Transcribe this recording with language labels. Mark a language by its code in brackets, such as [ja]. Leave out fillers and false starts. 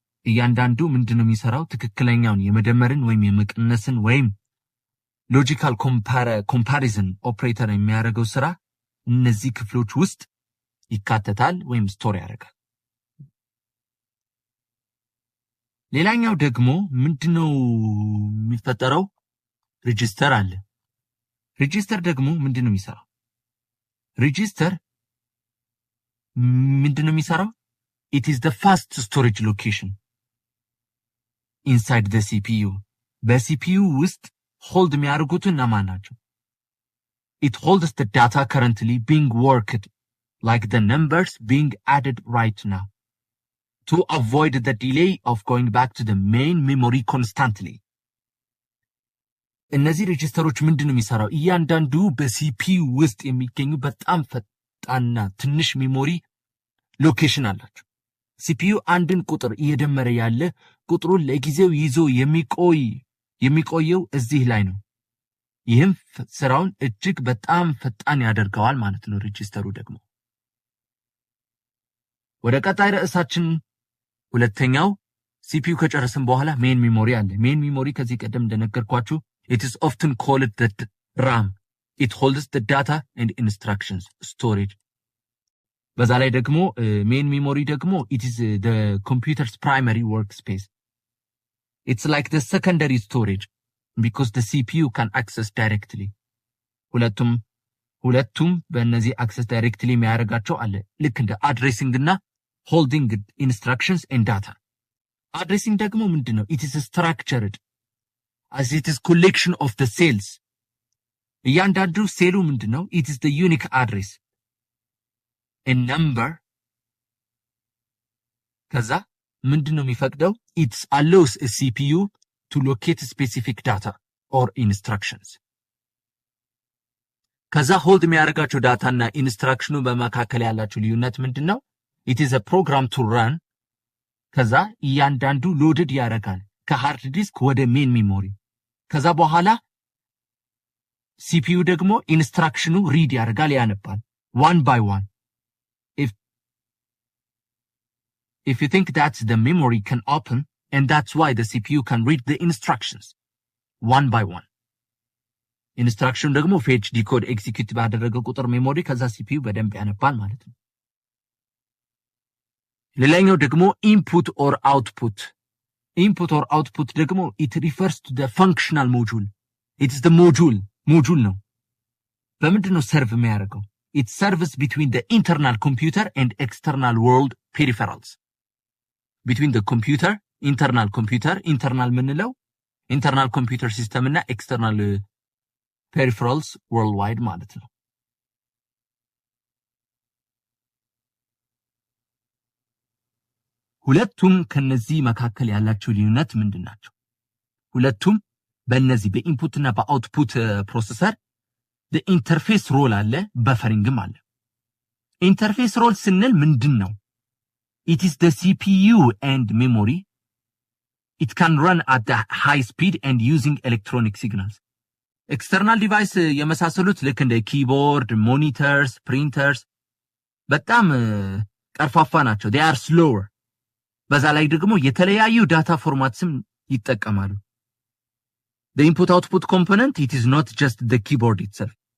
[am] እያንዳንዱ ምንድነው የሚሰራው ትክክለኛውን የመደመርን ወይም የመቀነስን ወይም ሎጂካል ኮምፓሪዝን ኦፕሬተር የሚያደርገው ስራ እነዚህ ክፍሎች ውስጥ ይካተታል ወይም ስቶር ያደርጋል። ሌላኛው ደግሞ ምንድነው የሚፈጠረው ሬጂስተር አለ። ሬጂስተር ደግሞ ምንድነው የሚሰራው? ሬጂስተር ምንድነው የሚሰራው? [en] It is the fast storage location inside the CPU. [am] በCPU ውስጥ hold የሚያደርጉት እነማን ናቸው? [en] It holds the data currently being worked, like the numbers being added right now, to avoid the delay of going back to the main memory constantly. [am] እነዚህ ሬጂስተሮች ምንድነው የሚሰራው? እያንዳንዱ በሲፒዩ ውስጥ የሚገኙ በጣም ፈጣንና ትንሽ ሜሞሪ ሎኬሽን አላቸው። ሲፒዩ አንድን ቁጥር እየደመረ ያለ ቁጥሩን ለጊዜው ይዞ የሚቆየው እዚህ ላይ ነው። ይህም ስራውን እጅግ በጣም ፈጣን ያደርገዋል ማለት ነው። ሬጂስተሩ ደግሞ ወደ ቀጣይ ርዕሳችን ሁለተኛው ሲፒዩ ከጨረስን በኋላ ሜን ሜሞሪ አለ። ሜን ሜሞሪ ከዚህ ቀደም እንደነገርኳችሁ [en] it is often called the RAM. It holds the data and instructions storage. [am] በዛ ላይ ደግሞ ሜን ሜሞሪ ደግሞ [en] it is the computer's primary workspace. It's like the secondary storage because the CPU can access directly. [am] ሁለቱም በእነዚህ [en] access directly [am] የሚያደርጋቸው አለ። ልክ እንደ addressing እና [en] holding instructions and data. [am] Addressing ደግሞ ምንድነው? [en] It is structured as it is collection of the cells. [am] እያንዳንዱ ሴሉ ምንድነው? [en] It is the unique address, a number. [am] ከዛ ምንድነው የሚፈቅደው? [en] It allows a CPU to locate specific data or instructions. [am] ከዛ hold የሚያደርጋቸው ዳታና ኢንስትራክሽኑ በመካከል ያላቸው ልዩነት ምንድነው? [en] It is a program to run. [am] ከዛ እያንዳንዱ loaded ያደርጋል ከሃርድ ዲስክ ወደ ሜን ሜሞሪ። ከዛ በኋላ ሲፒዩ ደግሞ ኢንስትራክሽኑ ሪድ ያደርጋል ያነባል [en] one by one. If you think that the memory can open, and that's why the CPU can read the instructions one by one. [am] ኢንስትራክሽኑ ደግሞ ፌች ዲኮድ ኤክዚኪዩት ባደረገ ቁጥር ሜሞሪ ከዛ ሲፒዩ በደንብ ያነባል ማለት ነው። ሌላኛው ደግሞ [en] input or output. Input or output [am] ደግሞ [en] it refers to the functional module. It is the module [am] ነው። በምንድነው ሰርቭ የሚያደርገው? [en] It serves between the internal computer and external world peripherals. Between the computer, internal [am] ምንለው [en] internal computer system [am] እና [en] external peripherals worldwide [am] ማለት ነው። ሁለቱም ከነዚህ መካከል ያላቸው ልዩነት ምንድናቸው? ሁለቱም በእነዚህ በኢንፑት እና በአውትፑት ፕሮሰሰር [en] the interface role [am] አለ፣ በፈሪንግም አለ። ኢንተርፌስ ሮል ስንል ምንድነው? [en] It is the CPU and memory. It can run at the high speed and using electronic signals. [am] External device የመሳሰሉት ልክ እንደ ኪቦርድ፣ ሞኒተርስ፣ ፕሪንተርስ በጣም ቀርፋፋ ናቸው። [en] they are slower. [am] በዛ ላይ ደግሞ የተለያዩ ዳታ ፎርማትስም ይጠቀማሉ። [en] the input output component, it is not just the keyboard itself.